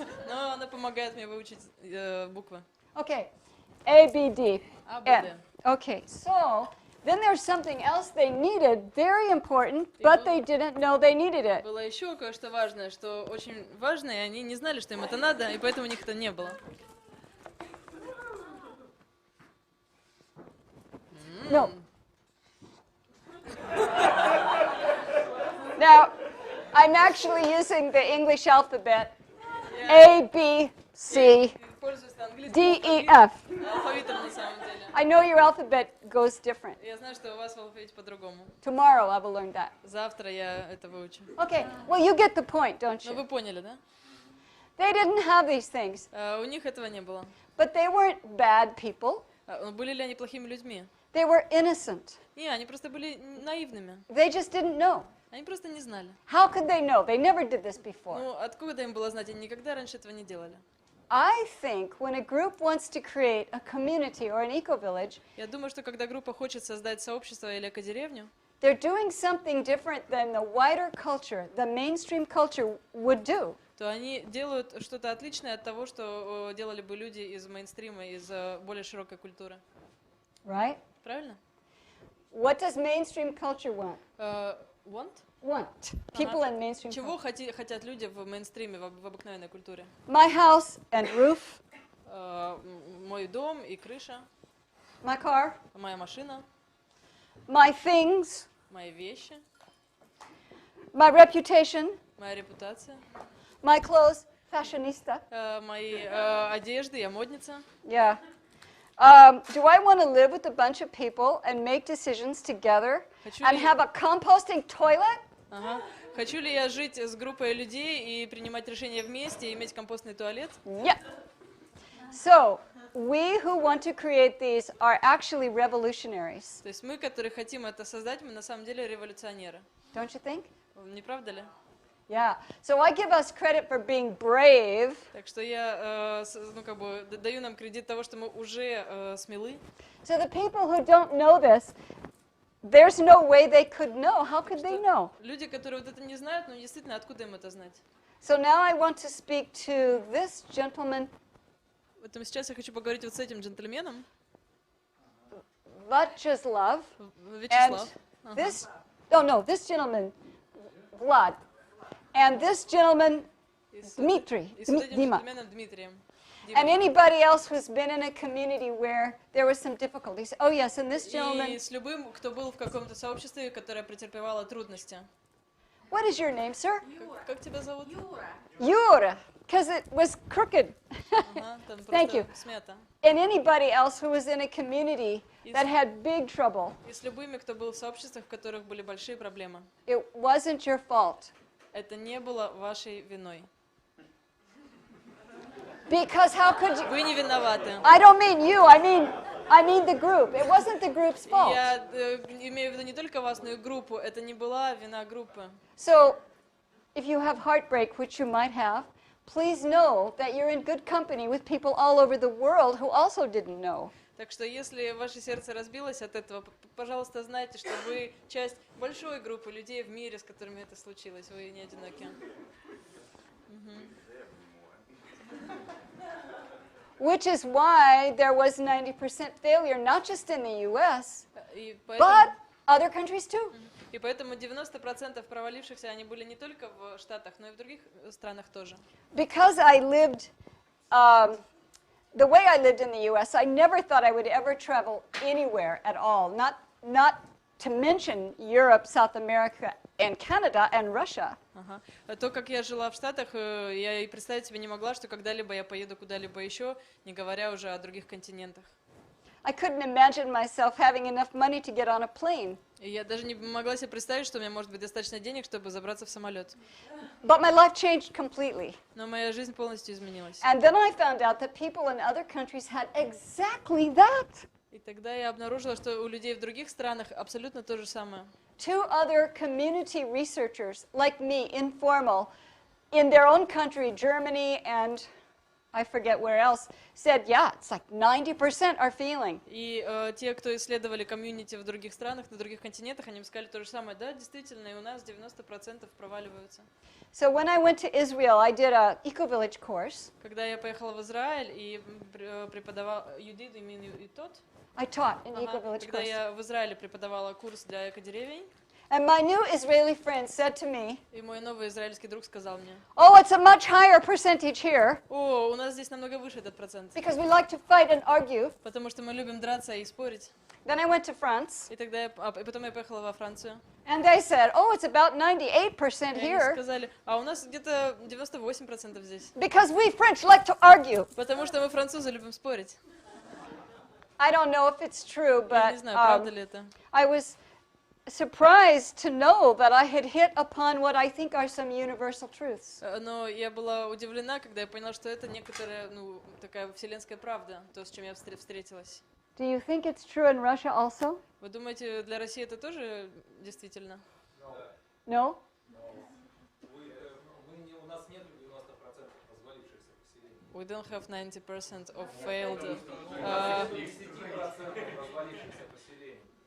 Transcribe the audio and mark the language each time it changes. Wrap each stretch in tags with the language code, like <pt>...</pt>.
<ru>Но она помогает мне выучить буквы.</ru> <en>Okay, A, B, D,</en> <ru>А, Б,</ru> <en>N.</en> <ru>Д.</ru> <en>Okay, so then there's something else they needed, very important, but they didn't know they needed it.</en> <ru>Было еще кое-что важное, что очень важное, и они не знали, что им это надо, и поэтому у них это не было.</ru> <en>No. Now, I'm actually using the English alphabet, A, B, C,</en> <ru>Пользуюсь</ru> <en>D,</en> <ru>английским</ru> <en>E, F.</en> <ru>алфавитом на самом деле.</ru> <en>I know your alphabet goes different.</en> <ru>Я знаю, что у вас в алфавите по-другому.</ru> <en>Tomorrow I will learn that.</en> <ru>Завтра я это выучу.</ru> <en>Okay, well, you get the point, don't</en> <ru>Ну,</ru> <en>you?</en> <ru>вы поняли, да?</ru> <en>They didn't have these things,</en> <ru>У них этого не было.</ru> <en>but they weren't bad people.</en> <ru>Были ли они плохими людьми?</ru> <en>They were innocent.</en> <ru>Не, они просто были наивными.</ru> <en>They just didn't know.</en> <ru>Они просто не знали.</ru> <en>How could they know? They never did this before.</en> <ru>Ну, откуда им было знать? Они никогда раньше этого не делали.</ru> <en>I think when a group wants to create a community or an eco-village,</en> <ru>Я думаю, что когда группа хочет создать сообщество или экодеревню,</ru> <en>they're doing something different than the wider culture, the mainstream culture would do.</en> <ru>то они делают что-то отличное от того, что делали бы люди из мейнстрима, из более широкой культуры.</ru> <en>Right?</en> <ru>Правильно?</ru> <en>What does mainstream culture want? Want? Want. People in mainstream</en> <ru>Чего</ru> <en>culture.</en> <ru>хотят люди в мейнстриме, в обыкновенной культуре?</ru> <en>My house and roof,</en> <ru>Мой дом и крыша,</ru> <en>my car,</en> <ru>моя машина,</ru> <en>my things,</en> <ru>мои вещи,</ru> <en>my reputation,</en> <ru>моя репутация,</ru> <en>my clothes, fashionista.</en> <ru>мои одежды, я модница.</ru> <en>Yeah. Do I want to live with a bunch of people and make decisions together</en> <ru>Хочу</ru> <en>and</en> <ru>ли-</ru> <en>have a composting toilet?</en> <ru>Ага. Хочу ли я жить с группой людей и принимать решения вместе, и иметь компостный туалет?</ru> <en>Yeah. So, we who want to create these are actually revolutionaries,</en> <ru>То есть мы, которые хотим это создать, мы на самом деле революционеры.</ru> <en>don't you think?</en> <ru>Не правда ли?</ru> <en>Yeah. So I give us credit for being brave.</en> <ru>Так что я даю нам кредит того, что мы уже смелы.</ru> <en>So the people who don't know this, there's no way they could know. How could they know?</en> <ru>Люди, которые вот это не знают, ну действительно, откуда им это знать?</ru> <en>So now I want to speak to this gentleman,</en> <ru>Поэтому сейчас я хочу поговорить вот с этим джентльменом,</ru> <en>Vyacheslav, and</en> <ru>Вячеслав.</ru> <en>this, this gentleman, Vlad, and this gentleman, Dmitry,</en> <ru>И с вот этим</ru> <en>Dima.</en> <ru>джентльменом Дмитрием.</ru> <en>And anybody else who's been in a community where there was some difficulties. Oh yes, and this gentleman,</en> <ru>И с любым, кто был в каком-то сообществе, которое претерпевало трудности.</ru> <en>what is your name, sir?</en> <ru>Как тебя зовут? Юра.</ru> <en>Yura, because it was crooked.</en> <ru>Ага, там</ru> <en>Thank</en> <ru>просто</ru> <en>you.</en> <ru>смята.</ru> <en>And anybody else who was in a community that had big trouble.</en> <ru>И с любыми, кто был в сообществах, в которых были большие проблемы.</ru> <en>It wasn't your fault.</en> <ru>Это не было вашей виной.</ru> <en>Because how could you?</en> <ru>Вы не виноваты.</ru> <en>I don't mean you, I mean the group. It wasn't the group's fault.</en> <ru>Я имею в виду не только вас, но и группу. Это не была вина группы.</ru> <en>So, if you have heartbreak, which you might have, please know that you're in good company with people all over the world who also didn't know.</en> <ru>Так что если ваше сердце разбилось от этого, пожалуйста, знайте, что вы часть большой группы людей в мире, с которыми это случилось. Вы не одиноки.</ru> <en>Which is why there was 90% failure, not just in the US,</en> <ru>И</ru> <en>but other countries too.</en> <ru>И поэтому 90% провалившихся, они были не только в Штатах, но и в других странах тоже.</ru> <en>Because I lived, the way I lived in the U.S., I never thought I would ever travel anywhere at all, not to mention Europe, South America, and Canada, and Russia.</en> <ru>Ага. То, как я жила в Штатах, я и представить себе не могла, что когда-либо я поеду куда-либо еще, не говоря уже о других континентах.</ru> <en>I couldn't imagine myself having enough money to get on a plane.</en> <ru>И я даже не могла себе представить, что у меня может быть достаточно денег, чтобы забраться в самолет.</ru> <en>But my life changed completely.</en> <ru>Но моя жизнь полностью изменилась.</ru> <en>And then I found out that people in other countries had exactly that.</en> <ru>И тогда я обнаружила, что у людей в других странах абсолютно то же самое.</ru> <en>Two other community researchers, like me, informal, in their own country, Germany and I forget where else, said, yeah, it's like 90% are feeling.</en> <ru>И те, кто исследовали комьюнити в других странах, на других континентах, они сказали то же самое. Да, действительно, и у нас 90% проваливаются.</ru> <en>So when I went to Israel, I did a eco-village course.</en> <ru>Когда я поехала в Израиль и преподавала,</ru> <en>you did, you mean you taught? I taught an</en> <ru>Ага.</ru> <en>eco-village</en> <ru>Когда</ru> <en>course.</en> <ru>я в Израиле преподавала курс для экодеревень,</ru> <en>And my new Israeli friend said to me,</en> <ru>и мой новый израильский друг сказал мне:</ru> <en>oh, it's a much higher percentage here</en> <ru>о, у нас здесь намного выше этот процент,</ru> <en>because we like to fight and argue.</en> <ru>потому что мы любим драться и спорить.</ru> <en>Then I went to France,</en> <ru>И тогда и потом я поехала во Францию.</ru> <en>and they said, oh, it's about 98%</en> <ru>И они</ru> <en>here</en> <ru>сказали: а у нас где-то 98% здесь,</ru> <en>because we French like to argue.</en> <ru>потому что мы французы любим спорить.</ru> <en>I don't know if it's true,</en> <ru>Я не</ru> <en>but</en> <ru>знаю, правда ли это.</ru> <en>I was surprised to know that I had hit upon what I think are some universal truths.</en> <ru>Но я была удивлена, когда я поняла, что это некоторая, такая вселенская правда, то, с чем я встретилась.</ru> <en>Do you think it's true in Russia also?</en> <ru>Вы думаете, для России это тоже действительно?</ru> <en>No?</en> <ru>У нас нет 90% развалившихся поселений.</ru> <en>We don't have 90% of failed.</en> <ru>10% развалившихся поселений.</ru>